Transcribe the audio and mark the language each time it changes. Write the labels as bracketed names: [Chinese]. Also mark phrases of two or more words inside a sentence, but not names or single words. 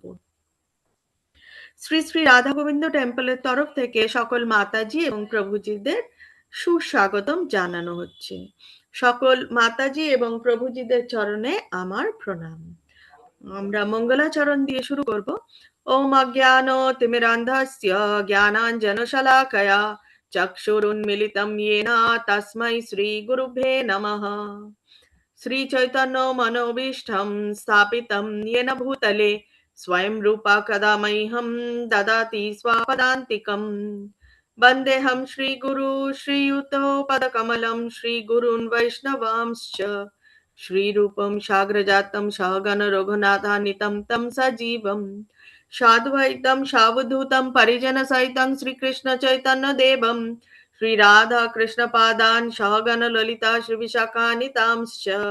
[Bangla] শ্রী শ্রী রাধা গোবিন্দ টেম্পলের তরফ থেকে সকল মাতাজি এবং প্রভুজিদের সুস্বাগতম জানানো হচ্ছে। সকল মাতাজি এবং প্রভুজিদের চরণে আমার প্রণাম। আমরা মঙ্গলাচরণ দিয়ে শুরু করব। [Sanskrit] ওম অজ্ঞান তিমিরান্ধস্য জ্ঞানাঞ্জনশলাকয়া চক্ষুরুন্মিলিতং येन তস্मै শ্রী গুরুভ্যে নমঃ। শ্রী চৈতন্য মনোভীষ্টং স্থাপিतं येन भूतले स्वयं रूपा कदा मह्यं ददाति स्वापदान्तिकम्। वन्देऽहं श्रीगुरु श्रीयुतो पदकमलं श्रीगुरून् वैष्णवांश्च श्रीरूपं साग्रजातं सहगण रघुनाथान्वितं तं सजीवं साद्वैतं सावधूतं परिजनसहितं श्रीकृष्ण चैतन्यदेवं श्रीराधा कृष्णपादान् सहगण ललिता श्रीविशाखान्वितांश्च।